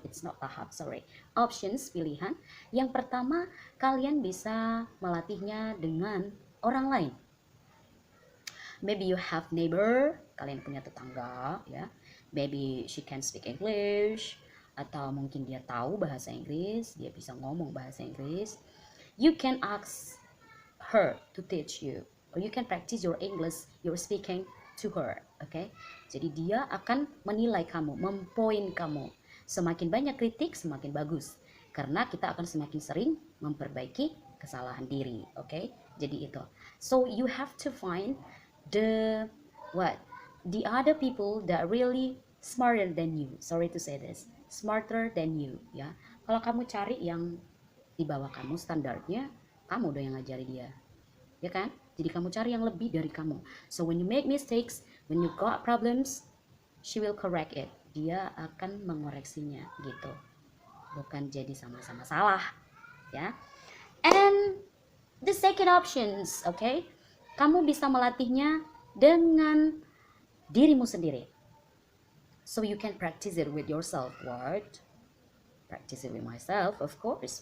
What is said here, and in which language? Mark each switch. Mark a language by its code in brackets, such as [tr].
[en] It's not [id] tahap, [en] sorry. Options, [id] pilihan. Yang pertama, kalian bisa melatihnya dengan orang lain. [en] Maybe you have neighbor, kalian punya tetangga ya. Maybe she can speak English, [id] atau mungkin dia tahu bahasa Inggris, dia bisa ngomong bahasa Inggris. [en] You can ask her to teach you, or you can practice your English, your speaking to her. Okay? [id] Jadi dia akan menilai kamu, mempoin kamu. Semakin banyak kritik, semakin bagus. Karena kita akan semakin sering memperbaiki kesalahan diri. Okay? Jadi itu. [en] So you have to find the other people that really smarter than you. Sorry to say this, smarter than you. [id] Ya, kalau kamu cari yang di bawah kamu standarnya, kamu dong yang ngajari dia, ya kan? Jadi kamu cari yang lebih dari kamu. [en] So when you make mistakes, when you got problems, she will correct it. [id] Dia akan mengoreksinya gitu. Bukan jadi sama-sama salah, ya. [en] And the second options, okay? [id] Kamu bisa melatihnya dengan dirimu sendiri. [en] So you can practice it with yourself. What? Practice it with myself, of course.